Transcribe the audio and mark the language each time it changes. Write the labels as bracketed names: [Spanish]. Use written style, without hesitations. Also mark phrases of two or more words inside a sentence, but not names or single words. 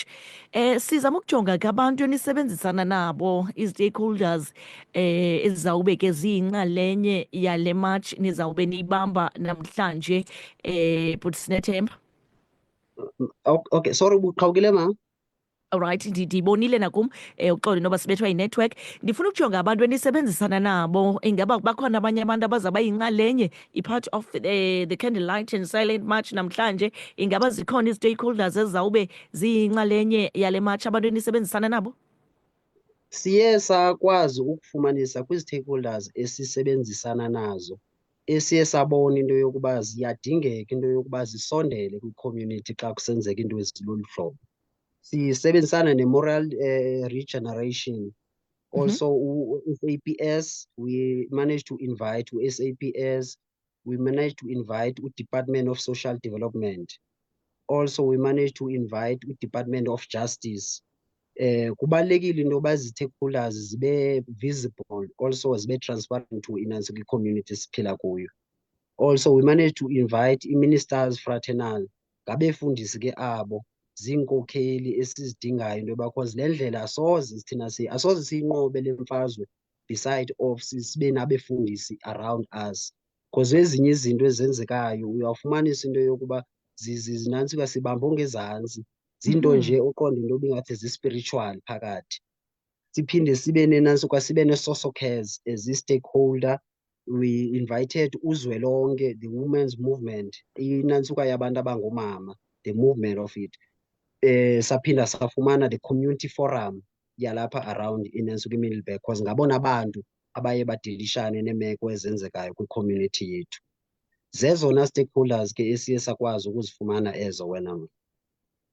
[Xhosa] Sizama ukujonga ke abantu enisebenzisana nabo, i-stakeholders ezizawube ke ziyinxalenye yale march nizawube niyibamba namhlanje Butsnethemba. Okay, sorry ubuqhawukile mama. Alright, ndibonile nakum uxolo noba sibethwa yi-network. Ndifuna ukujonga abantu enisebenzisana nabo, ingaba bakhona abanye abantu abazawuba yinxalenye i- [English] part of the candlelight and silent march [Xhosa] namhlanje. Ingaba zikhona i-stakeholders ezizawube ziyinxalenye yale march abantu enisebenzisana nabo? Siye sakwazi ukufumanisa kwi-stakeholders esisebenzisana nazo esiye sabona into yokuba ziyadingeka into yokuba zisondele kwi-community xa kusenzeka into ezilolu hlobo. Sisebenzisana ne-Moral Regeneration. [English] Also u-SAPS, we managed to invite u-SAPS, we managed to invite u-Department of Social Development. Also we managed to invite u-Department of Justice. [Xhosa] Kubalulekile into yoba zi-stakeholders zibe visible, also zibe [English] transparent to [Xhosa] inantsika i-community siphila kuyo. [English] Also we managed to invite i-Ministers Fraternal, [Xhosa] ngabefundisi ke abo ziinkokheli esizidingayo into yoba because le ndlela asoze siyinqobe le mfazwe [English] beside of [Xhosa] sibe nabefundisi [English] around us, [Xhosa] because ezinye izinto ezenzekayo uyawufumanisa into yokuba zinantsika sibambe ongezantsi, zinto nje uqonda into ibingathi zi-spiritual phakathi. Siphinde sibe nenantsuka sibe ne- [English] social cares [Xhosa] as i-stakeholder. [English] We invited uzwelonke, the women's movement, [Xhosa] inantsuka yabantu abangoomama, [English] the movement of it. [Xhosa] Saphinda safumana [English] the community forum [Xhosa] yalapha around inantsuka iMiddelburg because ngabona abantu abaye badilishane neemeko ezenzekayo kwi-community yethu. Zezona stakeholders ke esiye sakwazi ukuzifumana ezo wena.